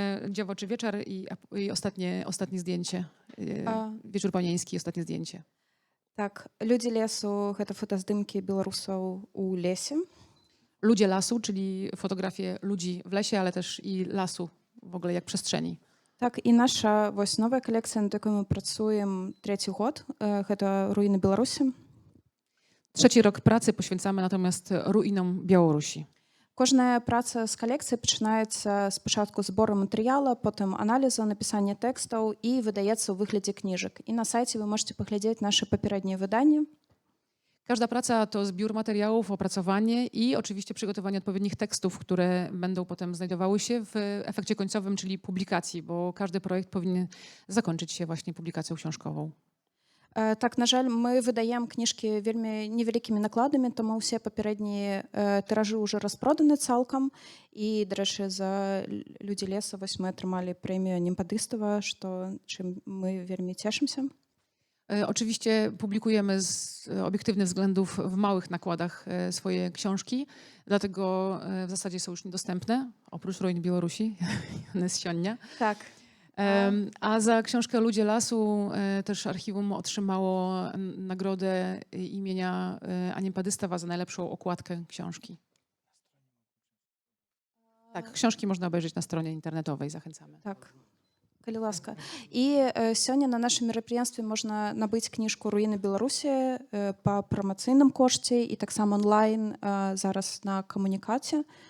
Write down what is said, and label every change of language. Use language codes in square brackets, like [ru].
[be] Dziewoczy wieczór [pl] i ostatnie zdjęcie. Wieczór panieński, ostatnie zdjęcie. [be] Так, людзі лесу гэта фотаздымкі беларусаў у лесе. [pl] Ludzie lasu, czyli fotografie ludzi w lesie, ale też i lasu w ogóle jak przestrzeni. [be] Так, і наша вось новая калекцыя, над якой мы працуем 3-й год, гэта руіны Беларусі. [pl] 3. rok pracy poświęcamy natomiast ruinom Białorusi. [be] Кожная праца з калекцыі пачынаецца спачатку збору матэрыяла, потым аналіза, напісання тэкстаў і выдаецца ў выглядзе кніжак. І на сайце вы можете паглядзець nasze папярэднія выданні. [pl] Każda praca to zbiór materiałów, opracowanie i oczywiście przygotowanie odpowiednich tekstów, które będą potem znajdowały się w efekcie końcowym, czyli publikacji, bo każdy projekt powinien zakończyć się właśnie publikacją książkową. [be] Так, на жаль, мы выдаем кніжкі вельмі невялікімі накладамі, таму ўсе папярэднія тыражы ўжо распроданы цалкам. І, дарэчы, за людзі леса вось мы атрымалі прэмію Немпадыстава, чым мы вельмі цешымся. [pl] Oczywiście publikujemy z obiektywnych względów w małych nakładach swoje książki, dlatego w zasadzie są już niedostępne, oprócz ruin Białorusi, one z Sionnia. Tak. A za książkę Ludzie lasu też archiwum otrzymało nagrodę imienia Niempadystawa za najlepszą okładkę książki. Tak, książki można obejrzeć na stronie internetowej, zachęcamy. [be] Tak. Калі ласка. І сёння на нашым мерапрыемстве можна набыць кніжку «Руіны Беларусі» па прамацыйным кошце і таксама онлайн зараз на камунікаце.